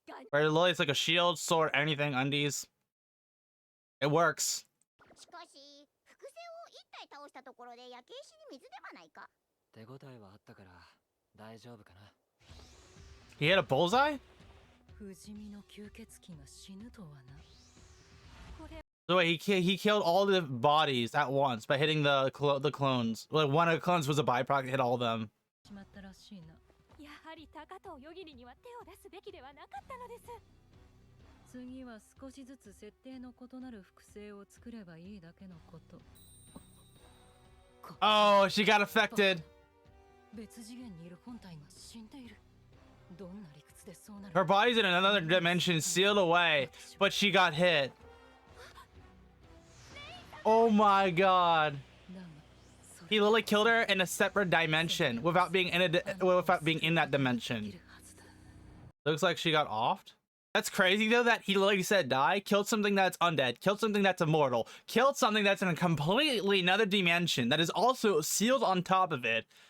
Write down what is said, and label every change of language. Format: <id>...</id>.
<en>Where literally it's like a shield, sword, anything, undies. It works.</en> <ja>しかし、複製を一体倒したところで焼け石に水ではないか。手応えはあったから大丈夫かな。</ja> <en>He hit a bullseye?</en> <ja>不死身の吸血鬼が死ぬとはな。これ</ja> <en>So wait, he killed all the bodies at once by hitting the clones. Like one of the clones was a byproduct, hit all of them.</en> <ja>しまったらしいな。やはり高藤よぎりには手を出すべきではなかったのです。次は少しずつ設定の異なる複製を作ればいいだけのこと。</ja> <en>Oh, she got affected.</en> <ja>別次元にいる本体が死んでいる。どんな理屈でそうなる。</ja> <en>Her body's in another dimension, sealed away, but she got hit. Oh my god. He literally killed her in a separate dimension without being in that dimension. Looks like she got offed. That's crazy though that he literally said die, killed something that's undead, killed something that's immortal, killed something that's in a completely another dimension that is also sealed on top of it.</en>